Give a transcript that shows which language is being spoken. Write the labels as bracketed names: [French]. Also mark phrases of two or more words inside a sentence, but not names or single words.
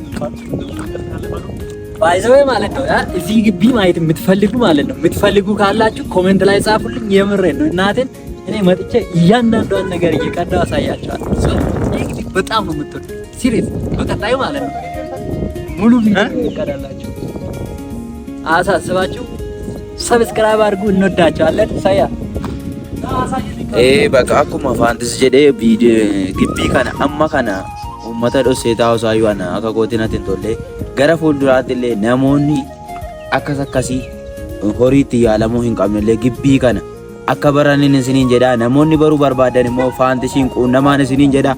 [Amharic] ባይዘው ማለት ነው እዚህ ግቢ ማየት የምትፈልጉ ማለት ነው የምትፈልጉ ካላችሁ ኮሜንት ላይ ጻፉልኝ። የምሬን ነው እናቴን እኔ መጥቼ እያንዳንዷን ነገር እየቀዳው አሳያችኋለሁ። ይሄ ግቢ በጣም ነው የምትወዱ ሲሪየስ። በቀጣይ ማለት ነው ሙሉ ቪዲዮ ይቀዳላችሁ። አሳስባችሁ ሰብስክራይብ አድርጉ። እንወዳቸዋለን። ሳያ [Oromo] በቃ akkuma faantis jedhee gibbii kana amma kana uummata dhossee taa'usaa yu'ana akka gootinatti hin tolle gara fuulduraatti illee namoonni akkas akkasii horiitti yaalamuu hin qabnellee gibbii kana akka baranin isiniin jedha. Namoonni baruu barbaadan immoo faantisiin quunnamaan isiniin jedha.